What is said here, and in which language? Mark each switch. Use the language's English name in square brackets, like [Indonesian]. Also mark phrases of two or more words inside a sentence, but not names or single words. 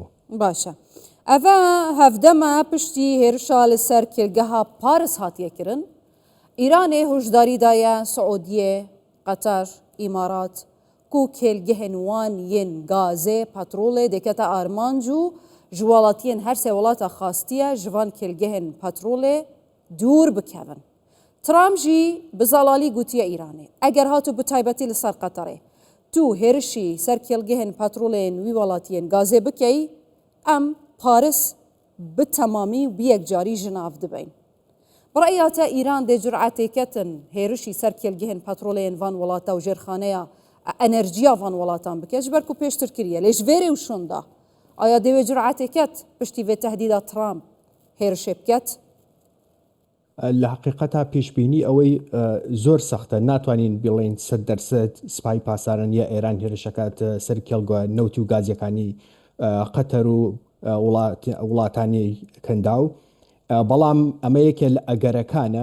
[Kurdish] باشە، ئەڤە هەفدەمە پشتی هێرشا لەسەر کێلگەها پارس هاتیەکردن، ئیرانێ هۆشداریدایە سعودیە، قەتەر، ئیمارات کو کێلگەهێن وان یەن گازێ پەترۆڵێ دەکەتە ئارمانج و ji welatiyên her sê welata xastiye ji van kêlgehên petrolê dûr bikevin. Trump jî bi zelalî gotiye Îranê eger hatû bi taybetî li ser Qeterê tu hêrişî ser kêlgehên petrolên wî welatiyên gazê bikeyî, em Paris bi temamî bi yekcarî ji nav dibin. Bi reya te Îran dê cur'etê ketin hêrişî ser kêlgehên petrolên van welata û jêrxaneya enerjiya van welatan bike ji ber ku pêştir kiriye lê ji vêrê û şonda آیا دوی جرعت کت پشتی و تهدید ترامپ هێرشێ بکەت؟ [Central Kurdish] لە حقیقەتا پێشبینی ئەوەی زۆر سەختە، ناتوانین بڵێن 100% سپای پاسارن یا ئێران هێرشەکات سەر کێڵگووە نەوت و گازیەکانی قەتەر و وڵاتانی کەنداو، بەڵام ئەمە یەکێ لە ئەگەرەکانە.